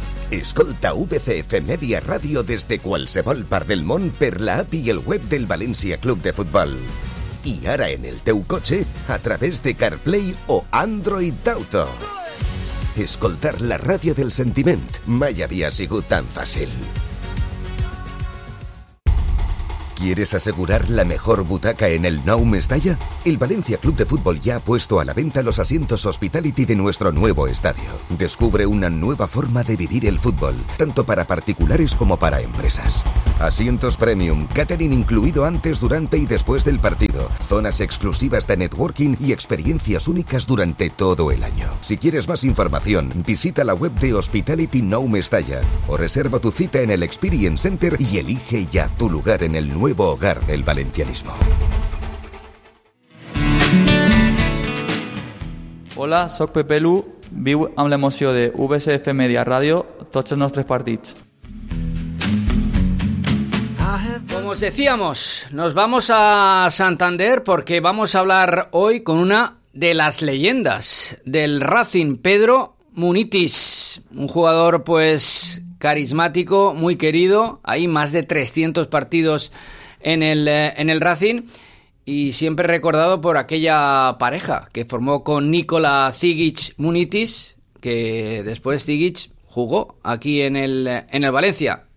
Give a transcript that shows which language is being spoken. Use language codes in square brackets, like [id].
[ca] Escolta VCF Media Radio des de qualsevol part del món per l'app i el web del València Club de Futbol. i ara en el teu cotxe a través de CarPlay o Android Auto. Escoltar la ràdio del sentiment mai havia sigut tan fàcil. [es] ¿Quieres asegurar la mejor butaca en el Nou Mestalla? El Valencia Club de Fútbol ya ha puesto a la venta los asientos Hospitality de nuestro nuevo estadio. Descubre una nueva forma de vivir el fútbol, tanto para particulares como para empresas. Asientos Premium, catering incluido antes, durante y después del partido. Zonas exclusivas de networking y experiencias únicas durante todo el año. Si quieres más información, visita la web de Hospitality Nou Mestalla o reserva tu cita en el Experience Center y elige ya tu lugar en el nuevo hogar del valencianismo. [ca] Hola, soc Pepe Lu, viu amb l'emoció de VSF Media Radio tots els nostres partits. [es] Como os decíamos, nos vamos a Santander porque vamos a hablar hoy con una de las leyendas del Racing, Pedro Munitis, un jugador pues carismático, muy querido, hay más de 300 partidos en el Racing y siempre recordado por aquella pareja que formó con Nikola Zigic Munitis, que después Zigic jugó aquí en el Valencia.